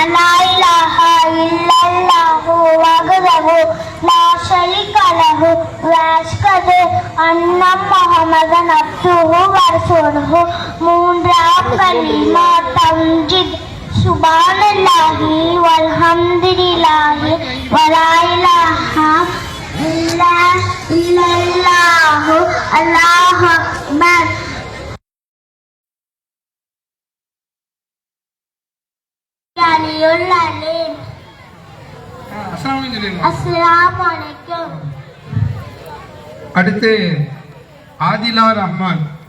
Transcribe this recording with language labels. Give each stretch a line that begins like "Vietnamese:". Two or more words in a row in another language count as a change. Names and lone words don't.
Arabic: لا إله إلا الله وحده لا شريك له وأشهد أن محمدا عبده ورسوله
Tamil: மூன்றாம் கலிமா தம்ஜித்
Arabic: سبحان الله والحمد لله ولا إله إلا الله الله أكبر.
Tamil: அடுத்து ஆதிலா ரஹ்மான்.